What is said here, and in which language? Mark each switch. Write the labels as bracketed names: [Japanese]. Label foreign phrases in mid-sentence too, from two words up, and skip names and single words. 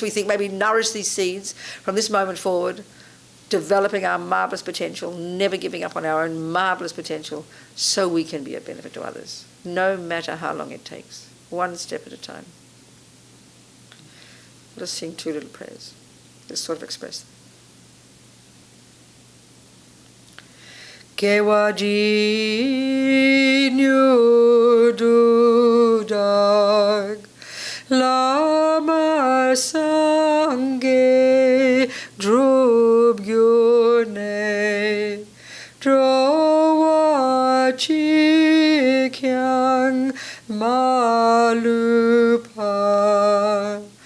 [English] We think maybe nourish these seeds from this moment forward, developing our marvellous potential, never giving up on our own marvellous potential, so we can be of benefit to others, no matter how long it takes. One step at a time. Let's sing 2 little prayers. Let's sort of express them. [Tibetan] དགེ་བ་འདི་ཡིས་མྱུར་དུ་བདག་བླ་མ་སངས་རྒྱས་འགྲུབ་གྱུར་ནས་འགྲོ་བ་གཅིག་ཀྱང་མ་ལུས་པ